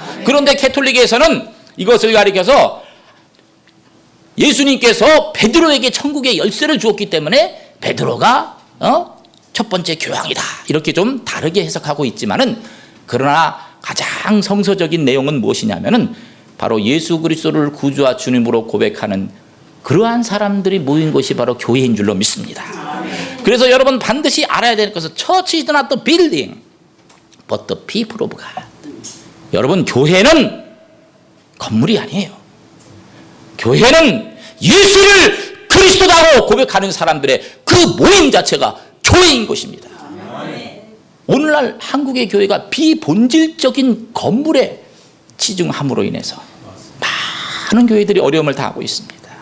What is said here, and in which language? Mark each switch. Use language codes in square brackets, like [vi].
[ko] 그런데 캐톨릭에서는 이것을 가리켜서 예수님께서 베드로에게 천국의 열쇠를 주었기 때문에 베드로가 첫 번째 교황이다. 이렇게 좀 다르게 해석하고 있지만은, 그러나 가장 성서적인 내용은 무엇이냐면은 바로 예수 그리스도를 구주와 주님으로 고백하는 그러한 사람들이 모인 곳이 바로 교회인 줄로 믿습니다. 그래서 여러분 반드시 알아야 될 것은 [en] Church is not the building, but the people of God. [ko] 여러분, 교회는 건물이 아니에요. 교회는 예수를 그리스도라고 고백하는 사람들의 그 모임 자체가 교회인 것입니다. 오늘날 한국의 교회가 비본질적인 건물에 치중함으로 인해서 많은 교회들이 어려움을 당하고 있습니다.